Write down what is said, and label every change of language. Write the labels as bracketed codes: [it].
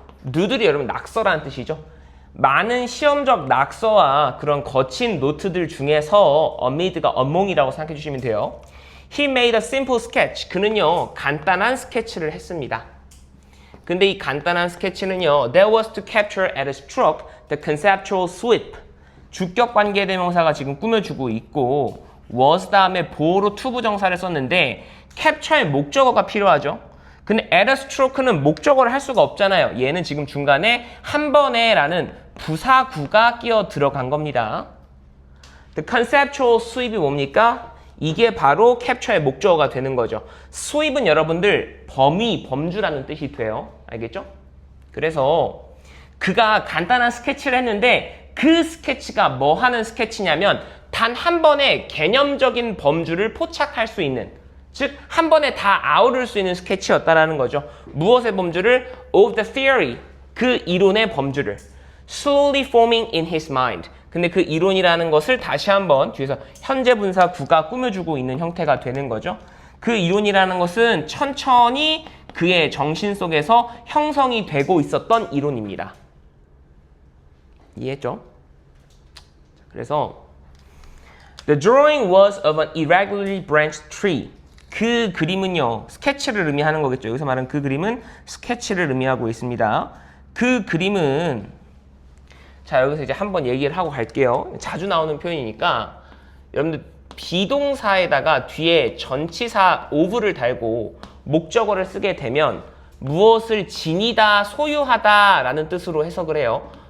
[ko] doodle이 여러분 낙서라는 뜻이죠. 많은 시험적 낙서와 그런 거친 노트들 중에서 amid가 among이라고 생각해 주시면 돼요. [en] He made a simple sketch. [ko] 그는요, 간단한 스케치를 했습니다. 근데 이 간단한 스케치는요, [en] that was to capture at a stroke the conceptual sweep. [ko] 주격 관계대명사가 지금 꾸며주고 있고 was 다음에 보어로 to 부정사를 썼는데 capture의 목적어가 필요하죠. 근데 at a stroke는 목적어를 할 수가 없잖아요. 얘는 지금 중간에 한 번에 라는 부사구가 끼어 들어간 겁니다. [en] The conceptual sweep이 [ko] 뭡니까? 이게 바로 capture의 목적어가 되는 거죠. sweep은 여러분들 범위, 범주라는 뜻이 돼요. 알겠죠? 그래서 그가 간단한 스케치를 했는데 그 스케치가 뭐 하는 스케치냐면 단 한 번에 개념적인 범주를 포착할 수 있는, 즉 한 번에 다 아우를 수 있는 스케치였다라는 거죠. 무엇의 범주를? [en] Of the theory, [ko] 그 이론의 범주를. [en] Slowly forming in his mind. [ko] 근데 그 이론이라는 것을 다시 한번 뒤에서 현재 분사 구가 꾸며주고 있는 형태가 되는 거죠. 그 이론이라는 것은 천천히 그의 정신 속에서 형성이 되고 있었던 이론입니다. 이해했죠? [en] 그래서 The drawing was of an irregularly branched tree. [ko] 그 그림은요, 스케치를 의미하는 거겠죠. 여기서 말하는 그 그림은 스케치를 의미하고 있습니다. 그 그림은, 자, 여기서 이제 한번 얘기를 하고 갈게요. 자주 나오는 표현이니까 여러분들 비동사에다가 뒤에 전치사 of를 달고 목적어를 쓰게 되면 무엇을 지니다, 소유하다 라는 뜻으로 해석을 해요.